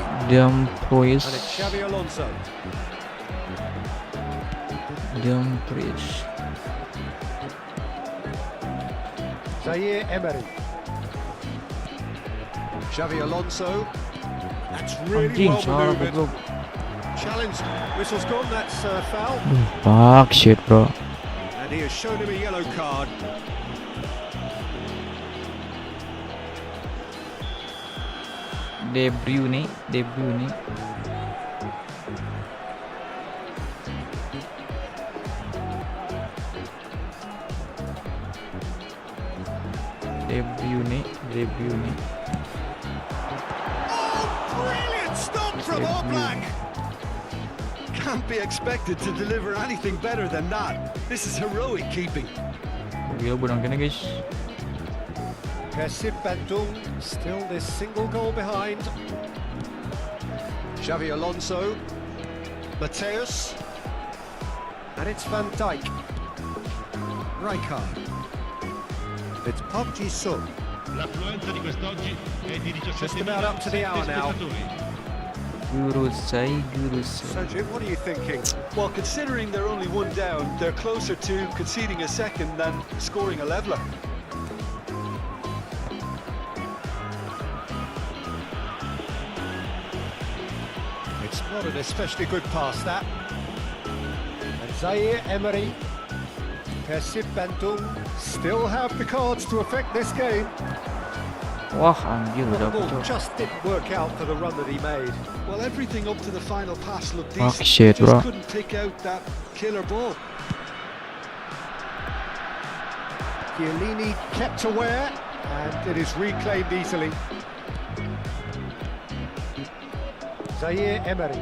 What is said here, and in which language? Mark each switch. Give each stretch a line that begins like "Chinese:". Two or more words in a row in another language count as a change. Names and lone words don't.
English: Dumfries. and it's Xavi Alonso. Zaire Emery. Xavi Alonso. That's really
Indonesian: Anjing,
English: well
Indonesian: salah
English: manoeuvred.
Indonesian: goblok.
English: Challenge, whistle's gone, that's foul. Fuck shit, bro. And he has shown him a yellow card. De Bruyne. Brilliant stop from Oblak. Can't be expected to deliver anything better than that. This is heroic keeping.
Indonesian: Gila budang kena, guys.
English: Persib Bandung still this single goal behind. Xavi Alonso, Mateus, And it's Van Dijk. Rijkaard. It's Pake Sung.
Italian: L'affluenza di quest'oggi è di
English: Just about up to the hour now. Guru say. So Jim, what are you thinking? Well, considering they're only one down, they're closer to conceding a second than scoring a leveller. It's not an especially good pass, that. And Zaire Emery, Persib Bandung still have the cards to affect this game.
Indonesian: Wah anjir
English: Well, the
Indonesian: udah
English: ball
Indonesian: pecah.
English: just didn't work out for the run that he made. Well, everything up to the final pass looked Fuck decent. shit, Just bro. couldn't pick out that killer ball. Chiellini kept aware, and it is reclaimed easily. Zaire Emery.